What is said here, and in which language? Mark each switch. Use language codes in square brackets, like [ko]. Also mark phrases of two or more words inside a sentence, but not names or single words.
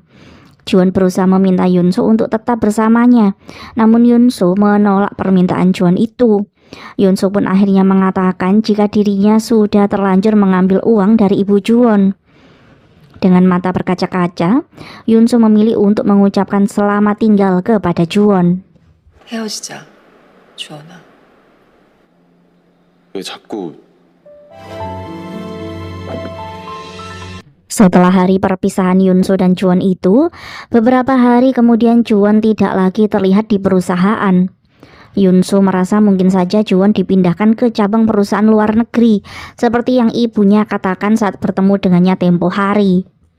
[id] Juwon berusaha meminta Yunsu untuk tetap bersamanya, namun Yunsu menolak permintaan Juwon itu. Yunsu pun akhirnya mengatakan jika dirinya sudah terlanjur mengambil uang dari ibu Juwon. Dengan mata berkaca-kaca, Yunsu memilih untuk mengucapkan selamat tinggal kepada Juwon. [ko] 헤어지자, 주원아. 왜 자꾸 [id] Setelah hari perpisahan Yunsu dan Juwon itu, beberapa hari kemudian Juwon tidak lagi terlihat di perusahaan. Yunsu merasa mungkin saja Juwon dipindahkan ke cabang perusahaan luar negeri, seperti yang ibunya katakan saat bertemu dengannya tempo hari.